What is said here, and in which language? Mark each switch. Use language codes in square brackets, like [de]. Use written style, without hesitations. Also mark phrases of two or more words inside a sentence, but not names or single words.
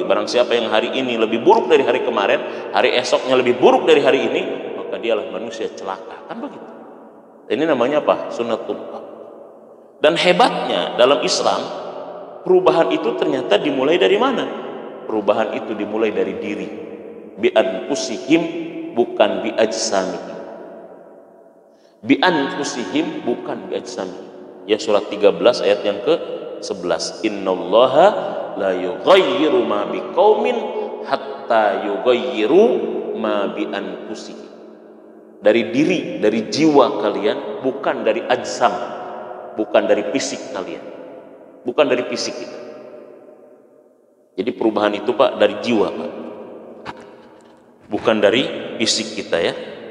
[id] Barang siapa yang hari ini lebih buruk dari hari kemarin, hari esoknya lebih buruk dari hari ini, maka dialah manusia celaka. Kan begitu. Ini namanya apa? Sunnatullah. Dan hebatnya dalam Islam, perubahan itu ternyata dimulai dari mana? Perubahan itu dimulai dari diri. [ar] بأنفسهم, bukan بأجسامهم. بأنفسهم, bukan بأجسامهم. [id] Ya, surat 13 ayat yang ke-11. [ar] إن الله لا يغير ما بقوم حتى يغيروا ما بأنفسهم. [id] Dari diri, dari jiwa kalian, bukan dari ajsam, bukan dari fisik kalian, bukan dari fisik kita. Jadi perubahan itu Pak dari jiwa Pak, bukan dari fisik kita ya.